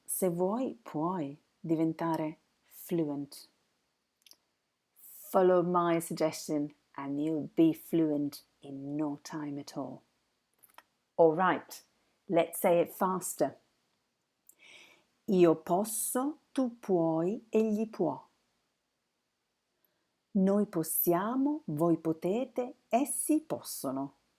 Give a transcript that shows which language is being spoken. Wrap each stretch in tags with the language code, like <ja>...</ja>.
<it>Se vuoi, puoi diventare fluent.</it> <en>Follow my suggestion and you'll be fluent in no time at all. All right, let's say it faster.</en> <it>Io posso, tu puoi, egli può. Noi possiamo, voi potete, essi possono.</it>